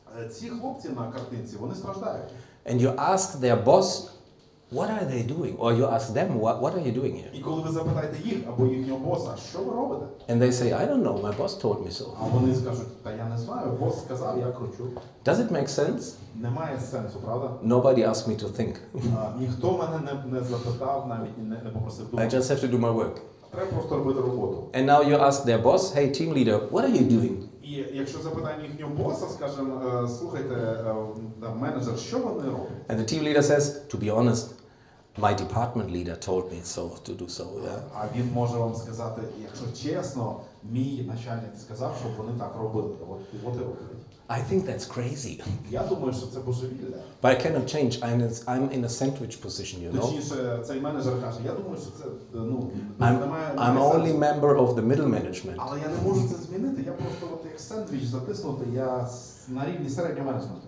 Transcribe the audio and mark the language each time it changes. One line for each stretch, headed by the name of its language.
Ukrainian: Ці хлопці на картинці, вони страждають.
English: And you ask their boss, what are they doing? Or you ask them, what are you doing here?
Ukrainian: І коли ви запитаєте їх або їхнього боса, що ви робите?
English: And they say, I don't know, my boss told me so.
Ukrainian: А вони скажуть, та я не знаю, бос сказав, я кручу.
English: Does it make sense?
Ukrainian: Немає сенсу, правда?
English: Nobody asked me to think.
Ukrainian: Ніхто мене не запитав, навіть не попросив
English: I
Ukrainian: думати.
English: just have to do my work.
Ukrainian: Треба просто робити роботу.
English: And now you ask their boss, hey, team leader, what are you doing?
Ukrainian: І якщо запитаємо їхнього боса, скажемо, слухайте, менеджер, що вони роблять?
English: And the team leader says, to be honest, my department leader told me so to do so. Yeah.
Ukrainian: А він може вам сказати, якщо чесно, мій начальник сказав, щоб вони так робили. От і роблять.
English: I think that's crazy.
Ukrainian: Я думаю, що це божевілля.
English: But I cannot change. I'm in a sandwich position, you know.
Ukrainian: Точніше, цей менеджер каже, я думаю, що це,
English: I'm only member of the middle management.
Ukrainian: Але я не можу це змінити, я просто як сендвіч затиснутий, я на рівні середнього менеджменту.